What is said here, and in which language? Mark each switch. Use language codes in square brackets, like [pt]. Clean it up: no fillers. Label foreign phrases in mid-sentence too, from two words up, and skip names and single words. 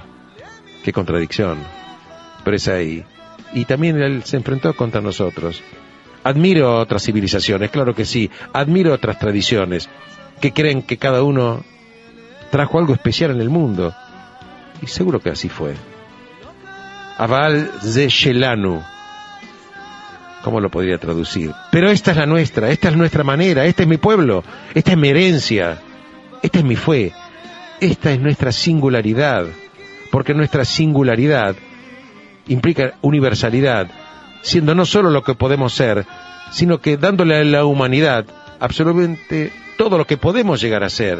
[es] Qué contradicción, pero es ahí. Y también Él se enfrentó contra nosotros. Admiro otras civilizaciones, claro que sí, admiro otras tradiciones que creen que cada uno trajo algo especial en el mundo, y seguro que así fue. [he] אבל זה שלנו, [es] ¿cómo lo podría traducir? Pero esta es la nuestra, esta es nuestra manera, este es mi pueblo, esta es mi herencia, esta es mi fe, esta es nuestra singularidad, porque nuestra singularidad implica universalidad, siendo no solo lo que podemos ser, sino que dándole a la humanidad absolutamente todo lo que podemos llegar a ser.